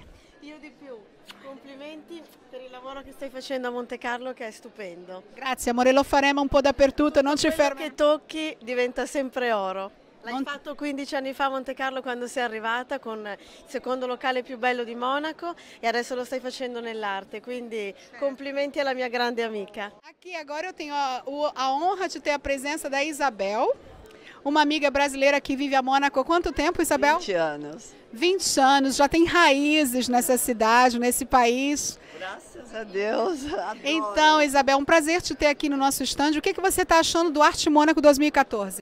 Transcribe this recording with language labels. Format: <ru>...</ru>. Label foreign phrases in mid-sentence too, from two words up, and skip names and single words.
<it>Io di più, complimenti per il lavoro che stai facendo a Monte Carlo, che è stupendo. Grazie amore, lo faremo un po' dappertutto, non ci fermiamo. Quello che tocchi diventa sempre oro. L'hai fatto 15 anni fa a Monte Carlo quando sei arrivata con il secondo locale più bello di Monaco e adesso lo stai facendo nell'arte, quindi complimenti alla mia grande amica.</it> <pt>Aqui agora eu tenho a honra de ter a presença da Isabel, uma amiga brasileira que vive a Mônaco há quanto tempo, Isabel? 20 anos. 20 anos, já tem raízes nessa cidade, nesse país. Graças a Deus. Adoro. Então, Isabel, um prazer te ter aqui no nosso stand. O que você está achando do Arte Mônaco 2014?</pt>